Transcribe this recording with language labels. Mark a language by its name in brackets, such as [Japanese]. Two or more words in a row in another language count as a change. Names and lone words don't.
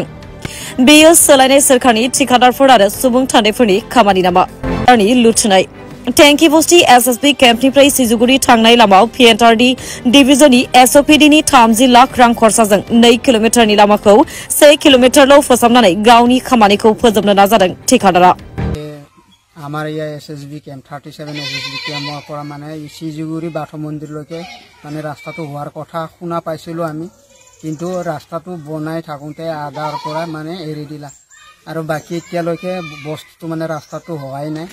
[Bodo] बेयो सोलायनाय सोरखारनि ठेकेदारफोर आरो सुबुं थान्दैफोरनि खामानि नामा? लुथिनाय टेंकिबस्ती एसएसबि केम्पनिफ्राय सिजुगुरि थांनाय लामायाव पिएनआरडि डिभिजननि एसअपिडिनि 30 लाख रां खरसाजों 2 किल'मिटारनि लामाखौ 1 किल'मिटारल' फोसाबनानै गावनि खामानिखौ फोजोबनो नाजादों ठेकेदारआ। [Assamese] আমার এসএসবি ক্যাম্প 37 এসএসবি ক্যাম্পৰ পৰা মানে সিজুগুৰি বাথৌ মন্দিৰলৈকে মানে ৰাস্তাটো হোৱাৰ কথা শুনা পাইছিলোঁ আমি, কিন্তু ৰাস্তাটো বনাই থাকোঁতে আধাৰ পৰা মানে এৰি দিলা আৰু বাকী এতিয়ালৈকে বস্তুটো মানে ৰাস্তাটো হোৱাই নাই।